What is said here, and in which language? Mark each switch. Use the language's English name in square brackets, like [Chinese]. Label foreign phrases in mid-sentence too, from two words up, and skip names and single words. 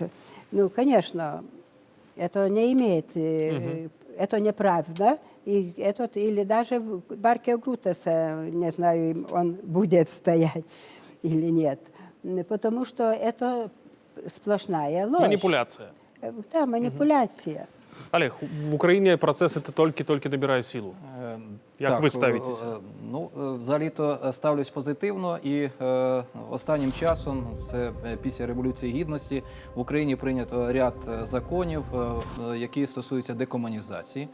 [Russian] Ну, конечно, это не имеет, это неправда. И этот, или даже в парке Грутеса, не знаю, он будет стоять или нет. Потому что это сплошная ложь. [Ukrainian] Маніпуляція. [Russian] Да, манипуляция. [Ukrainian] Олег, в Україні процес це тільки набирає силу. Як Так, ви ставитеся? Ну, взагалі-то ставлюсь позитивно, і останнім часом, це після Революції Гідності, в Україні прийнято ряд законів, які стосуються декомунізації.